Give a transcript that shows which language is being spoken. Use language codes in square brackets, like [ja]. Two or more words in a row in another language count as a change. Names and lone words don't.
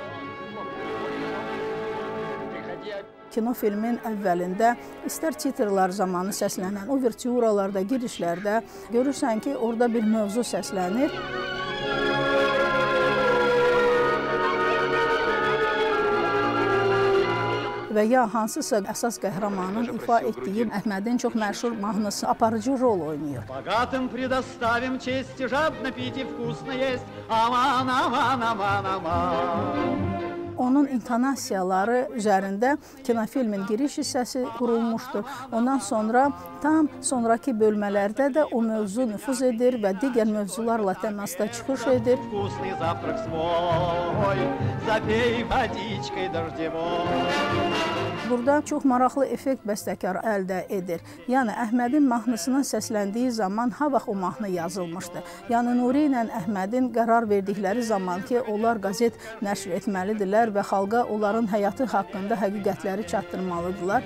[az] Kino filmin əvvəlində istər titrlər zamanı səslənən uvertüralarda, girişlərdə görürsən ki, orada bir mövzu səslənir. Və ya hansısa əsas qəhrəmanın ifa etdiyi Əhmədin çox məşhur mahnısı aparıcı rol oynayır. [ru] Bogatым предоставим честь и жадно пить и вкусно есть. [az] Aman, aman, aman, aman. Onun intonasiyaları üzərində kinofilmin giriş hissəsi qurulmuşdur. Ondan sonra tam sonraki bölmələrdə də o mövzu nüfuz edir və digər mövzularla təmasda çıxış edir. [ru] Вкусный завтрак свой, запей водичкой дождевой. [az] Burada çox maraqlı effekt bəstəkar əldə edir. Yəni Əhmədin mahnısının səsləndiyi zaman ha vaxt o mahnı yazılmışdı. Yəni Nuri ilə Əhmədin qərar verdikləri zaman ki, onlar qəzet nəşr etməlidirlər və xalqa onların həyatı haqqında həqiqətləri çatdırmalıdırlar.